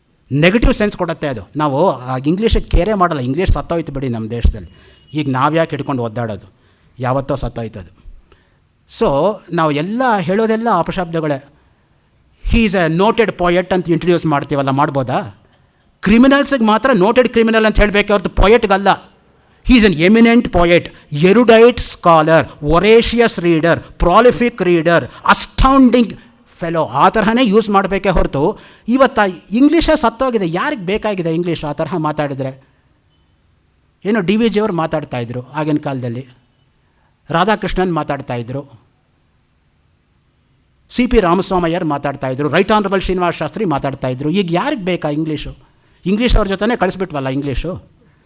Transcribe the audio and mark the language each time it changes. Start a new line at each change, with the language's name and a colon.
Kannada: Negative sense ಕೊಡುತ್ತೆ ಅದು. ನಾವು ಇಂಗ್ಲೀಷಿಗೆ ಕೇರೆ ಮಾಡಲ್ಲ, ಇಂಗ್ಲೀಷ್ ಸತ್ತೋಯ್ತು ಬಿಡಿ ನಮ್ಮ ದೇಶದಲ್ಲಿ. ಈಗ ನಾವ್ಯಾಕೆ ಹಿಡ್ಕೊಂಡು ಒದ್ದಾಡೋದು, ಯಾವತ್ತೋ ಸತ್ತೋಯ್ತದು. ಸೊ ನಾವು ಎಲ್ಲ ಹೇಳೋದೆಲ್ಲ ಅಪಶಬ್ದಗಳೇ.
English: he is a noted poet
Kannada: ಅಂತ ಇಂಟ್ರೊಡ್ಯೂಸ್ ಮಾಡ್ತೀವಲ್ಲ, ಮಾಡ್ಬೋದಾ? ಕ್ರಿಮಿನಲ್ಸಿಗೆ ಮಾತ್ರ ನೋಟೆಡ್ ಕ್ರಿಮಿನಲ್ ಅಂತ ಹೇಳಬೇಕೆ ಹೊರತು ಪೊಯೆಟ್ಗಲ್ಲ.
English: He is an eminent poet, erudite scholar, voracious reader, prolific reader, astounding fellow.
Kannada: ಆ ತರಹನೇ ಯೂಸ್ ಮಾಡಬೇಕೇ ಹೊರತು ಇವತ್ತು ಇಂಗ್ಲೀಷೇ ಸತ್ತೋಗಿದೆ. ಯಾರಿಗೆ ಬೇಕಾಗಿದೆ ಇಂಗ್ಲೀಷ್ ಆ ತರಹ ಮಾತಾಡಿದರೆ? ಏನೋ ಡಿ ವಿ ಜಿಯವರು ಮಾತಾಡ್ತಾಯಿದ್ರು ಆಗಿನ ಕಾಲದಲ್ಲಿ, Radhakrishnan ಮಾತಾಡ್ತಾಯಿದ್ರು, C P ರಾಮಸ್ವಾಮಯ್ಯರು ಮಾತಾಡ್ತಾಯಿದ್ರು, right honourable Srinivasa Shastri ಮಾತಾಡ್ತಾಯಿದ್ರು. ಈಗ ಯಾರಿಗೆ ಬೇಕಾ ಇಂಗ್ಲೀಷು? ಇಂಗ್ಲೀಷ್ ಅವ್ರ ಜೊತೆನೇ ಕಳಿಸ್ಬಿಟ್ವಲ್ಲ ಇಂಗ್ಲೀಷು.